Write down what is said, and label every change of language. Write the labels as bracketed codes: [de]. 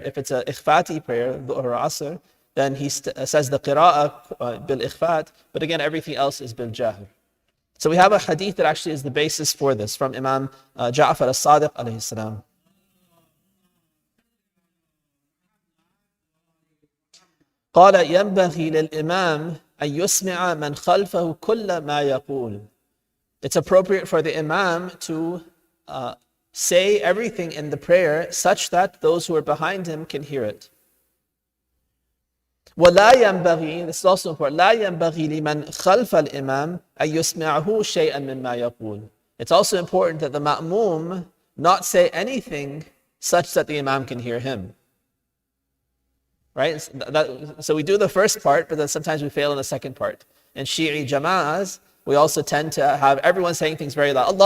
[en] If it's a ikhfati prayer, dhuhr or asr, then he says the qira'ah bil ikhfat, but again, everything else is bil jahr. So we have a hadith that actually is the basis for this from Imam Ja'far as-Sadiq alayhi salam. [ar] قال ينبغي للإمام أن يسمع من خلفه كل ما يقول. [en] It's appropriate for the Imam to say everything in the prayer such that those who are behind him can hear it. [ar] ولا ينبغي, [en] this is also important, [ar] لا ينبغي لمن خلف الإمام أن يسمعه شيئا مما يقول. [en] It's also important that the ma'mum not say anything such that the Imam can hear him. Right? So we do the first part, but then sometimes we fail in the second part. In Shi'i jama'ahs, we also tend to have everyone saying things very loud.